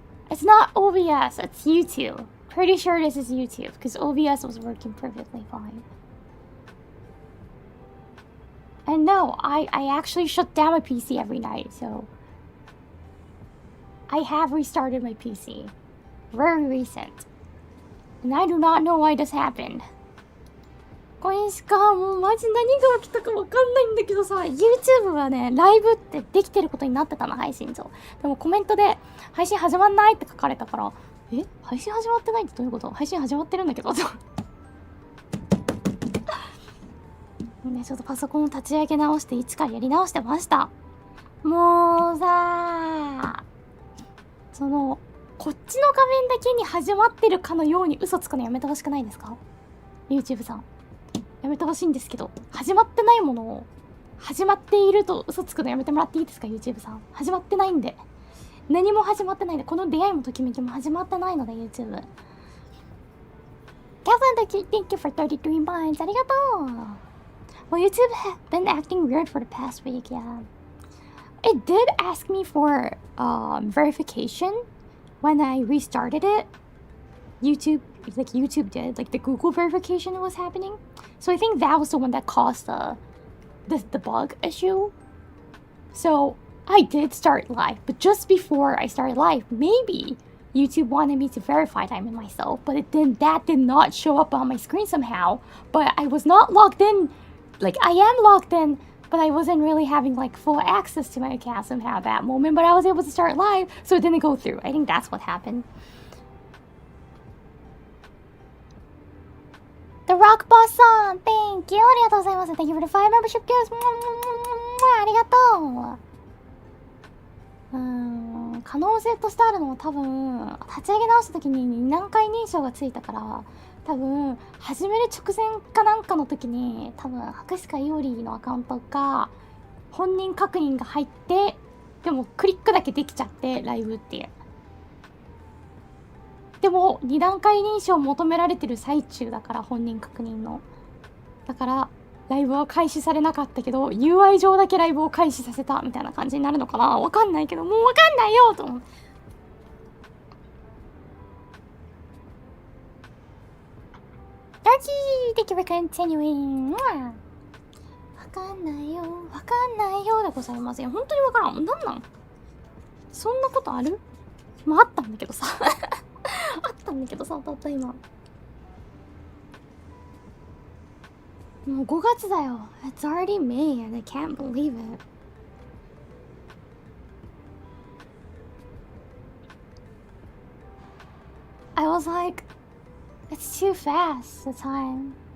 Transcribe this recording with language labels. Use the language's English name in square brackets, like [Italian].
[English] It's not OBS, it's YouTube. Pretty sure this is YouTube, because OBS was working perfectly fine. And no, I actually shut down my PC every night, so... I have restarted my PC. Very recent. And I do not know why this happened. [Japanese] これしかもうマジ何が起きたかわかんないんだけどさ、YouTube はね、ライブってできてることになってたの、配信上。でもコメントで、配信始まんないって書かれたから、配信始まってないってどういうこと？配信始まってるんだけど。ね、ちょっとパソコンを立ち上げ直して、一からやり直してました。もうさー、こっちの画面だけに始まってるかのように嘘つくのやめてほしくないですか？ YouTube さん。やめてほしいんですけど、始まってないものを、始まっていると嘘つくのやめてもらっていいですか？ YouTube さん。始まってないんで。何も始まってないんで、この出会いもときめきも始まってないので、YouTube。 [English] Catherine, thank you for 33 months. [Japanese] ありがとう。 [English] Well, YouTube has been acting weird for the past week, yeah. It did ask me for verification when I restarted it. YouTube did, like the Google verification was happening. So I think that was the one that caused the bug issue. So I did start live, but just before I started live, maybe YouTube wanted me to verify that I'm in myself, but that did not show up on my screen somehow. But I was not logged in. Like, I am logged in, but I wasn't really having like full access to my account somehow at that moment. But I was able to start live, so it didn't go through. I think that's what happened. The Rock Boss-san, thank you. [Japanese] ありがとうございます。 [English] Thank you for the 5 membership gifts. ありがとう。 [Japanese] 可能性としてあるのは多分、立ち上げ直した時に何回認証がついたから、多分、始める直前かなんかの時に、多分、白鹿いおりのアカウントが、本人確認が入って、でもクリックだけできちゃって、ライブっていう。でも2段階認証求められてる最中だから、本人確認のだからライブは開始されなかったけど UI 上だけライブを開始させたみたいな感じになるのかな。わかんないけど、もうわかんないよと思って。 [English] ダーキー Thank you for continuing. [Japanese] わかんないよわかんないよでございますよ。本当にわからん。なんなんそんなことある？まああったんだけどさあったんだけどさ、たった今。もう5月だよ。 [English] It's already May and I can't believe it. I was like, it's too fast, the time.